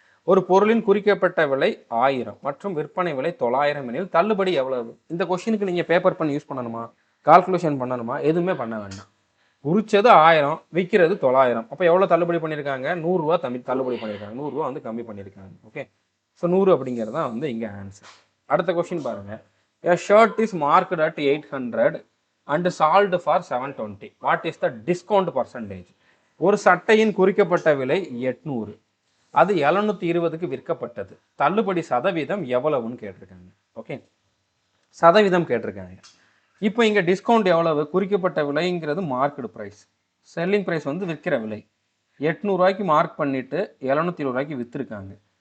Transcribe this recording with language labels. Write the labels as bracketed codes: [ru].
[ta] ஒரு பொருளின் குறிக்கப்பட்ட விலை 1000 மற்றும் விற்பனை விலை 900 எனில் தள்ளுபடி எவ்வளவு? இந்த கொஷினுக்கு நீங்கள் பேப்பர் பண்ணி யூஸ் பண்ணணுமா, கால்குலேஷன் பண்ணணுமா? எதுவுமே பண்ண வேண்டாம். குறிச்சது 1000, விற்கிறது 900. அப்போ எவ்வளோ தள்ளுபடி பண்ணியிருக்காங்க? 100 ரூபா தள்ளுபடி பண்ணியிருக்காங்க. 100 ரூபா வந்து கம்மி பண்ணியிருக்காங்க. ஓகே, ஸோ 100 அப்படிங்கிறது தான் வந்து இங்கே ஆன்சர். அடுத்த கொஸ்டின் பாருங்க. [en] A shirt is marked at 800 and sold for 720. What is the discount percentage? [ta] ஒரு சட்டையின் குறிக்கப்பட்ட விலை 800, அது 720க்கு விற்கப்பட்டது. தள்ளுபடி சதவீதம் எவ்வளவுன்னு கேட்டிருக்காங்க. ஓகே, சதவீதம் கேட்டிருக்காங்க. இப்போ இங்கே டிஸ்கவுண்ட் எவ்வளவு? குறிக்கப்பட்ட விலைங்கிறது மார்க்கெட் ப்ரைஸ், செல்லிங் ப்ரைஸ் வந்து விற்கிற விலை 800 மார்க் பண்ணிவிட்டு 720 விற்றுருக்காங்க.